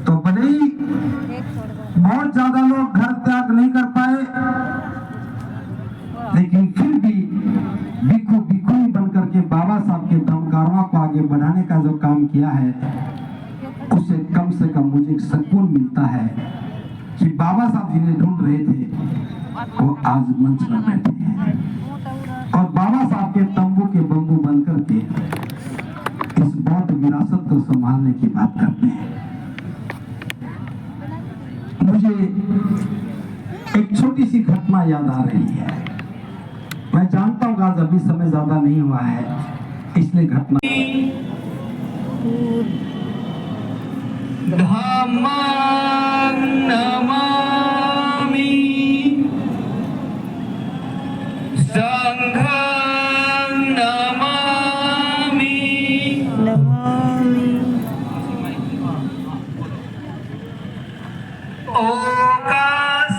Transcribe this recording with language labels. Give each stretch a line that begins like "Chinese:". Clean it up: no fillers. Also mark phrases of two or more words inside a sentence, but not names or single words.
Hindi: तो भले ही बहुत ज्यादा लोग घर त्याग नहीं कर पाए, लेकिन फिर भी भिक्षु भिक्षुनी बनकर के बाबा साहब के धम्म कारवां को आगे बढ़ाने का जो काम किया है, उससे कम मुझे एक सुकून मिलता है कि बाबा साहब जिन्हें ढूंढ रहे थे वो आज मंच पर बैठे हैं और बाबा साहब के तंबू के बम्बू बनकर के इस बौद्ध विरासत को संभालने की बात करते हैं। मुझे एक छोटी सी घटना याद आ रही है। मैं जानता हूँ आज अभी समय ज्यादा नहीं हुआ है, इसलिए घटना
Pali: धम्मं नमामि संघं नमामि ओंकार